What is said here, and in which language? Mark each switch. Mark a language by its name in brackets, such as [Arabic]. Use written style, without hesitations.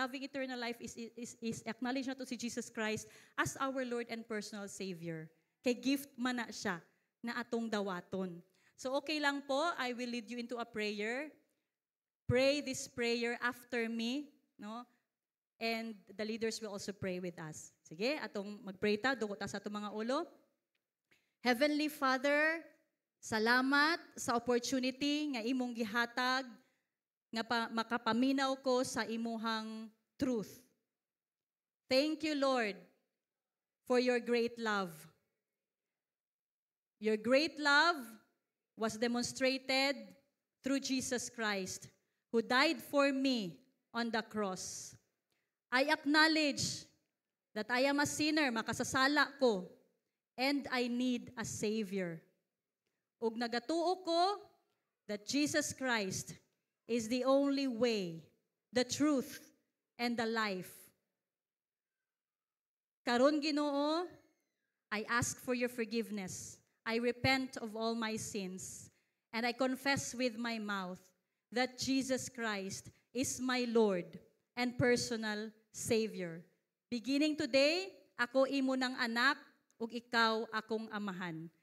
[English] Having eternal life is acknowledge [Cebuano] na to [English] si Jesus Christ as our Lord and personal Savior. [Cebuano] Kay gift man na siya na atong dawaton. So okay lang po, [English] I will lead you into a prayer. Pray this prayer after me, no? And the leaders will also pray with us. [Cebuano] Sige, atong mag-pray ta, duko ta sa atong mga ulo. Heavenly Father, salamat sa opportunity nga imong gihatag nga makapaminaw ko sa imuhang truth. [English] Thank you, Lord, for your great love. Your great love was demonstrated through Jesus Christ, who died for me on the cross. I acknowledge that I am a sinner, [Cebuano] makasasala ko, [English] and I need a Savior. [Cebuano] Ug nagatuo ko [English] that Jesus Christ is the only way, the truth, and the life. [Cebuano] Karon Ginoo, [English] I ask for your forgiveness. I repent of all my sins, and I confess with my mouth that Jesus Christ is my Lord and personal Savior. Beginning today, [Cebuano] ako imo ng anak, ug ikaw akong amahan.